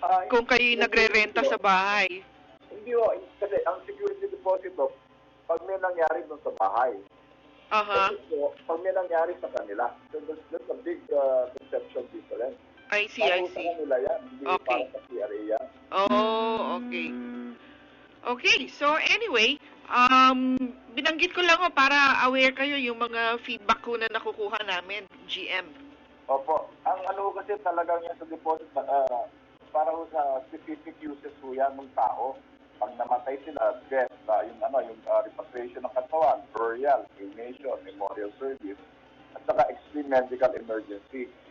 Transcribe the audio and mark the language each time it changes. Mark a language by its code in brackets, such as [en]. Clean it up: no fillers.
[tl] Kung kayo'y nagre-renta sa bahay. Hindi ho, kasi ang security deposit ho, pag may nangyari doon sa bahay. Kasi po, pag may nangyari sa kanila. [en] So that's a big conception difference. I see. [tl] Sa kanila yan, hindi para sa PRA yan. Okay. Okay, [en] so anyway, [tl] binanggit ko lang ho para aware kayo yung mga feedback ko na nakukuha namin, GM. Opo. Ang kasi talagang yan sa deposit, para ho sa specific uses ho yan ng tao. Pag namatay sila, death, yung repatriation ng katawan, burial, cremation, memorial service, at saka extreme medical emergency.